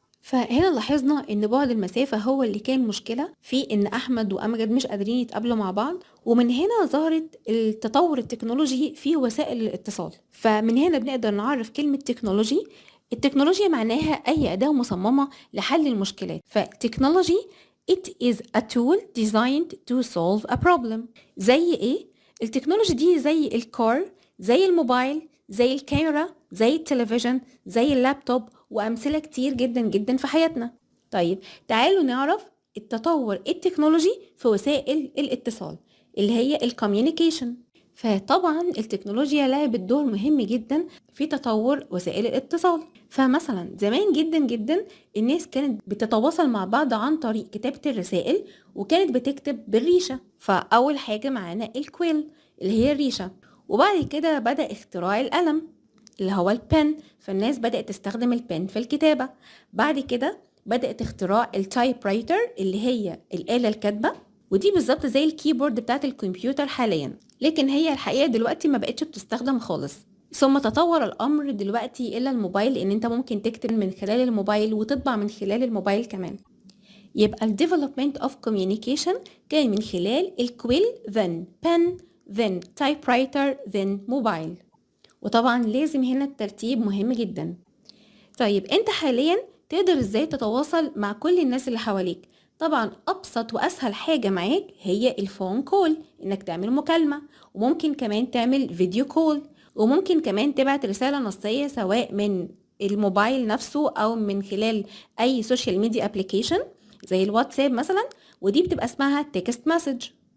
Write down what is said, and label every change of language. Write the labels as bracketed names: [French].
[Arabic] فهنا لاحظنا ان بعد المسافة هو اللي كان مشكلة في ان احمد وامجد مش قادرين يتقابلوا مع بعض. ومن هنا ظهرت التطور التكنولوجي في وسائل الاتصال. فمن هنا بنقدر نعرف كلمة تكنولوجي. التكنولوجيا معناها اي اداة مصممة لحل المشكلات. [English] فتكنولوجي it is a tool designed to solve a problem. [Arabic] زي ايه؟ التكنولوجي دي زي الكار، زي الموبايل، زي الكاميرا، زي التلفزيون، زي اللابتوب، وأمثلة كتير جدا جدا في حياتنا. طيب تعالوا نعرف التطور التكنولوجي في وسائل الاتصال اللي هي الكوميونيكيشن. فطبعا التكنولوجيا لعبت دور مهم جدا في تطور وسائل الاتصال. فمثلا زمان جدا جدا الناس كانت بتتواصل مع بعض عن طريق كتابة الرسائل، وكانت بتكتب بالريشة. فأول حاجة معانا الكويل اللي هي الريشة، وبعد كده بدأ اختراع القلم اللي هو البن، فالناس بدأت تستخدم البن في الكتابة. بعد كده بدأت اختراع التايب رايتر اللي هي الآلة الكاتبة، ودي بالظبط زي الكيبورد بتاعت الكمبيوتر حاليا، لكن هي الحقيقة دلوقتي ما بقتش بتستخدم خالص. ثم تطور الأمر دلوقتي إلى الموبايل، إن أنت ممكن تكتب من خلال الموبايل وتطبع من خلال الموبايل كمان. يبقى ال [English] development of communication [Arabic] كان من خلال الكويل [English] then pen then typewriter then mobile. [Arabic] وطبعا لازم هنا الترتيب مهم جدا. طيب انت حاليا تقدر ازاي تتواصل مع كل الناس اللي حواليك؟ طبعا ابسط واسهل حاجة معاك هي الفون كول، انك تعمل مكالمة، وممكن كمان تعمل فيديو كول، وممكن كمان تبعت رسالة نصية سواء من الموبايل نفسه او من خلال اي سوشيال ميديا ابليكيشن زي الواتساب مثلا، ودي بتبقى اسمها تكست مسج.